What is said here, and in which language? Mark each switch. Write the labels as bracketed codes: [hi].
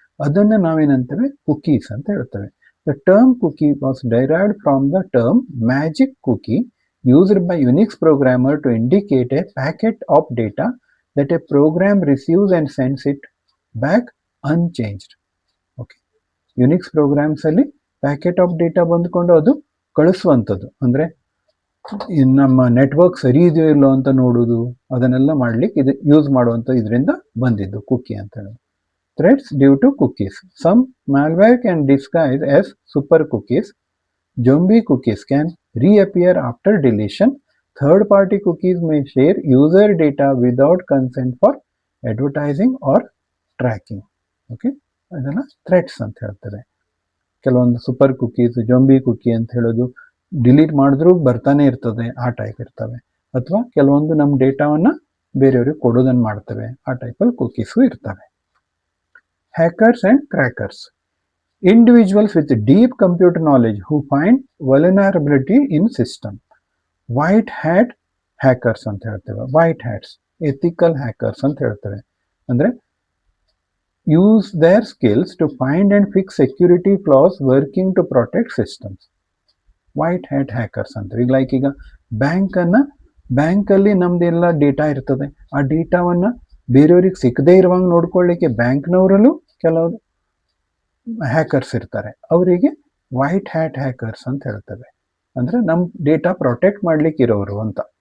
[kn] ಅದನ್ನ ನಾವೇನಂತೇವೆ ಕುಕೀಸ್ ಅಂತ ಹೇಳ್ತೇವೆ. [en] The term cookie was derived from the term magic cookie used by Unix programmer to indicate a packet of data that a program receives and sends it back unchanged. [kn] Okay, Unix programmes ಅಲ್ಲಿ packet of data ಬಂದ್ಕೊಂಡು ಅದು ಕಳಿಸುವಂಥದ್ದು, ಅಂದ್ರೆ ನಮ್ಮ network ಸರಿ ಇದೆಯೋ ಇಲ್ಲೋ ಅಂತ ನೋಡುವುದು, ಅದನ್ನೆಲ್ಲ ಮಾಡ್ಲಿಕ್ಕೆ ಇದು ಯೂಸ್ ಮಾಡುವಂತ ಇದರಿಂದ ಬಂದಿದ್ದು ಕುಕಿ ಅಂತ ಹೇಳಿ. [en] Threats due to cookies. Some malware can disguise as super cookies. Zombie cookies can reappear after deletion. Third party cookies may share user data without consent for advertising or tracking. [kn] Okay, ಅದನ್ನ Threads ಅಂತ ಹೇಳ್ತಾರೆ. ಕೆಲವೊಂದು super cookies, ಜೊಂಬಿ Kuki ಅಂತ ಹೇಳೋದು delete ಮಾಡಿದ್ರೂ ಬರ್ತಾನೆ ಇರ್ತದೆ, ಆ ಟೈಪ್ ಇರ್ತವೆ. ಅಥವಾ ಕೆಲವೊಂದು ನಮ್ಮ ಡೇಟಾವನ್ನ ಬೇರೆಯವ್ರಿಗೆ ಕೊಡೋದನ್ನ ಮಾಡ್ತವೆ, ಆ ಟೈಪಲ್ಲಿ ಕುಕೀಸು ಇರ್ತವೆ. [en] Hackers and crackers. Individuals with deep computer knowledge who find vulnerability in system. White hat hackers [kn] ಅಂತ ಹೇಳ್ತೇವೆ. [en] White hats ethical hackers ಅಂತ ಹೇಳ್ತೇವೆ. [kn] ಅಂದ್ರೆ [en] use their skills to find and fix security flaws working to protect systems. White hat hackers ಅಂತ. [kn] ಈಗ ಬ್ಯಾಂಕಲ್ಲಿ ನಮ್ದೆಲ್ಲ data ಇರ್ತದೆ, ಆ ಡೇಟಾವನ್ನ ಬೇರೆಯವ್ರಿಗೆ ಸಿಕ್ಕದೇ ಇರುವಂಗೆ ನೋಡ್ಕೊಳ್ಳಿಕ್ಕೆ ಬ್ಯಾಂಕ್ನವರಲ್ಲೂ ಕೆಲವು ಹ್ಯಾಕರ್ಸ್ ಇರ್ತಾರೆ. ಅವರಿಗೆ ವೈಟ್ ಹ್ಯಾಟ್ ಹ್ಯಾಕರ್ಸ್ ಅಂತ ಹೇಳ್ತೇವೆ. ಅಂದ್ರೆ ನಮ್ ಡೇಟಾ ಪ್ರೊಟೆಕ್ಟ್ ಮಾಡ್ಲಿಕ್ಕೆ ಇರೋರು ಅಂತ.